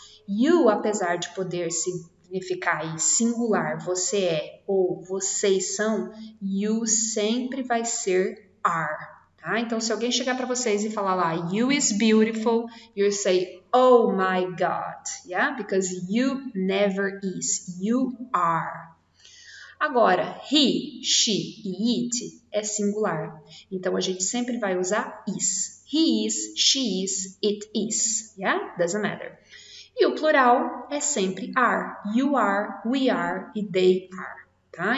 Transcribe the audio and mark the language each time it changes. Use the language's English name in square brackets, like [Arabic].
[Portuguese] You, apesar de poder significar aí singular, você é ou vocês são, you sempre vai ser are. Tá? Então, se alguém chegar para vocês e falar lá, [English] you is beautiful, you say, oh my God, yeah? Because you never is, you are. [Portuguese] Agora, he, she e it é singular, então a gente sempre vai usar is. [English] He is, she is, it is, yeah? Doesn't matter. [Portuguese] E o plural é sempre are. You are, we are e they are. Tá?